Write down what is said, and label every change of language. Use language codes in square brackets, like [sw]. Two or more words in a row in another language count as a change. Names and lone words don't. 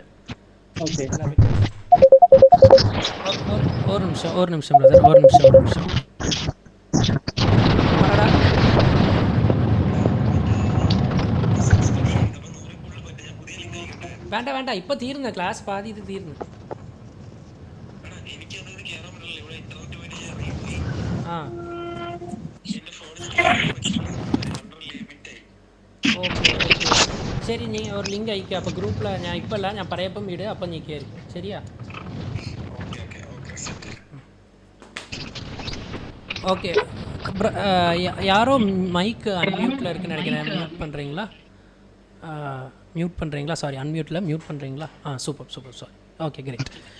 [ta] ஓகே, ஒரு நிமிஷம் பிரதர், ஒரு நிமிஷம். வேண்டாம் இப்போ தீருங்க, கிளாஸ் பாதி இது தீருங்க. [ml] ഓക്കെ ശരി, നീ ഒരു ലിങ്ക് അയക്കുക. അപ്പോൾ ഗ്രൂപ്പിൽ ഞാൻ ഇപ്പം അല്ല, ഞാൻ പറയപ്പം വീട്, അപ്പം നീ കയറി. ശരിയാ? [ta] ஓகே. யாரோ மைக்கு அன்மியூட்டில் இருக்குன்னு நினைக்கிறேன். மியூட் பண்ணுறீங்களா? சாரி, அன்மியூட்டில் மியூட் பண்ணுறீங்களா? [en] Super sorry. Okay, great.